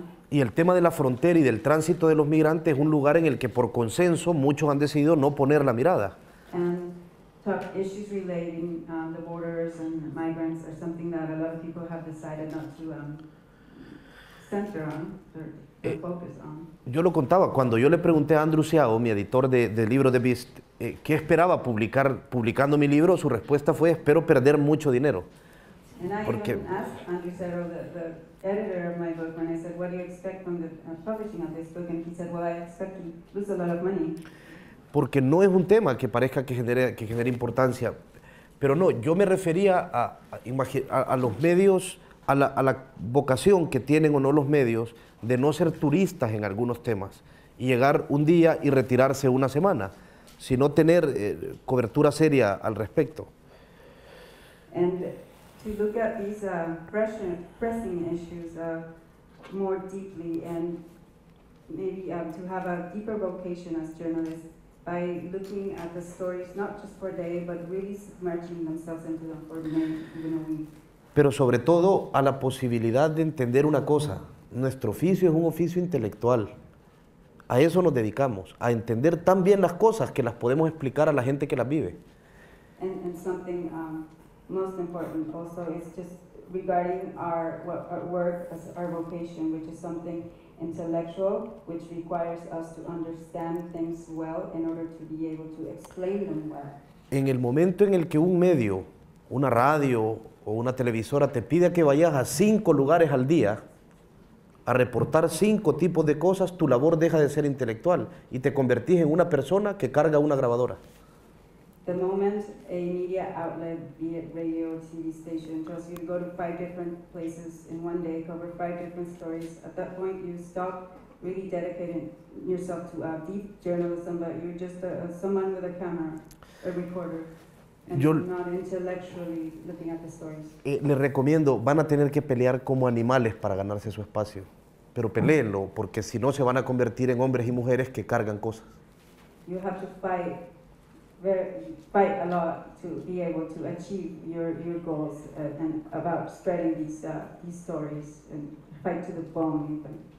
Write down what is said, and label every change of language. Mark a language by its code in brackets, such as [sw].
[es] Y el tema de la frontera y del tránsito de los migrantes es un lugar en el que por consenso muchos han decidido no poner la mirada. [en] Issues relating the borders and migrants are something that a lot of people have decided not to center on or focus on. [es] Yo lo contaba, cuando yo le pregunté a Andrew Seao, mi editor del libro The Beast, ¿qué esperaba publicando mi libro? Su respuesta fue, espero perder mucho dinero. [en] And I even asked Andrew Seao, the editor of my book, when I said, what do you expect from the publishing of this book? And he said, well, I expect to lose a lot of money. [es] Porque no es un tema que parezca que genere importancia, pero no, yo me refería a los medios, a la vocación que tienen o no los medios de no ser turistas en algunos temas y llegar un día y retirarse una semana, sino tener cobertura seria al respecto. [en] And to look at these pressing issues more deeply and maybe to have a deeper vocation as journalists, by looking at the stories, not just for a day, but really submerging themselves into them for even a week. [es] Pero sobre todo a la posibilidad de entender una cosa, nuestro oficio es un oficio intelectual. A eso nos dedicamos, a entender tan bien las cosas que las podemos explicar a la gente que las vive. [en] And something most important also is just regarding our work as our vocation, which is something intellectual, which requires us to understand things well in order to be able to explain them well. [es] En el momento en el que un medio, una radio o una televisora te pide que vayas a 5 lugares al día a reportar 5 tipos de cosas, tu labor deja de ser intelectual y te convertís en una persona que carga una grabadora. [en] The moment a media outlet, be it radio or TV station, tells you to go to 5 different places in one day, cover 5 different stories, at that point you stop really dedicating yourself to deep journalism, but you're just someone with a camera, a reporter, and not intellectually looking at the stories. [es] Les recomiendo, van a tener que pelear como animales para ganarse su espacio, pero peléenlo, porque si no se van a convertir en hombres y mujeres que cargan cosas. [en] You have to fight a lot to be able to achieve your goals and about spreading these stories and fight to the bone even.